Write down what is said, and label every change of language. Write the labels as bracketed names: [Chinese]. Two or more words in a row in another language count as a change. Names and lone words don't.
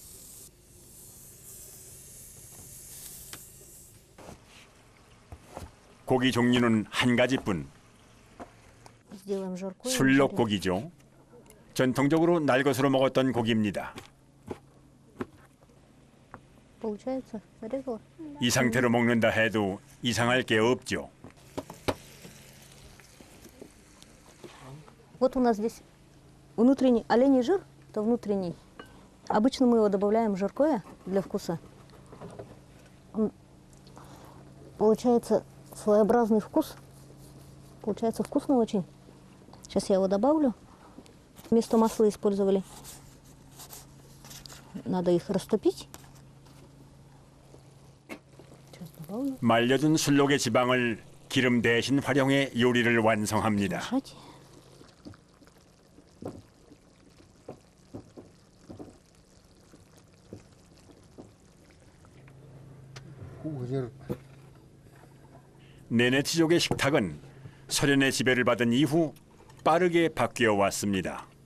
[Korean] 고기 종류는 한 가지뿐. 술록고기죠. 전통적으로 날것으로 먹었던 고기입니다. 이 상태로 먹는다 해도 이상할 게 없죠. [Russian] Вот у нас здесь внутренний оленей жир, это внутренний. Обычно мы его добавляем жаркое для вкуса. Он, получается своеобразный вкус. Получается вкусно очень. Сейчас я его добавлю. Вместо масла использовали. Надо их растопить. [Korean] 말려둔 술록의 지방을 기름 대신 활용해 요리를 완성합니다. 네네츠족의 식탁은 소련의 지배를 받은 이후 빠르게 바뀌어 왔습니다.